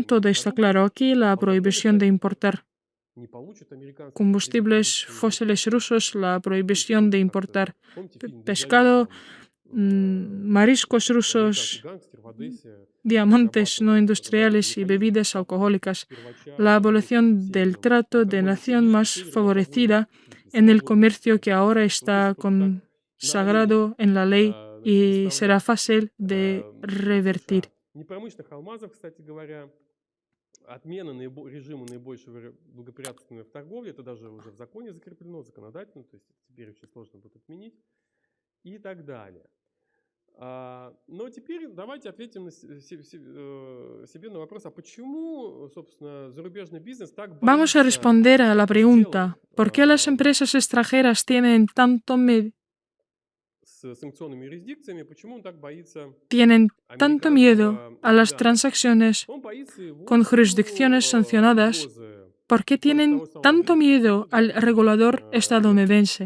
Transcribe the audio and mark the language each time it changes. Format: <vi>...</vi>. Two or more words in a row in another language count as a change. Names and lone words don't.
<es>Todo está claro aquí: la prohibición de importar combustibles fósiles rusos, la prohibición de importar pescado, mariscos rusos, diamantes no industriales y bebidas alcohólicas, la abolición del trato de nación más favorecida en el comercio, que ahora está consagrado en la ley y será fácil de revertir.</es> <ru>Отмена режима наибольшего благоприятствования в торговле, это даже уже в законе закреплено, законодательно, то есть теперь очень сложно будет отменить и так далее. Но теперь давайте ответим себе на вопрос, а почему, собственно, зарубежный бизнес так боится...</ru> <es>Vamos a responder a la pregunta: ¿por qué las empresas extranjeras tienen tanto miedo a las transacciones con jurisdicciones sancionadas? ¿Por qué tienen tanto miedo al regulador estadounidense?</es>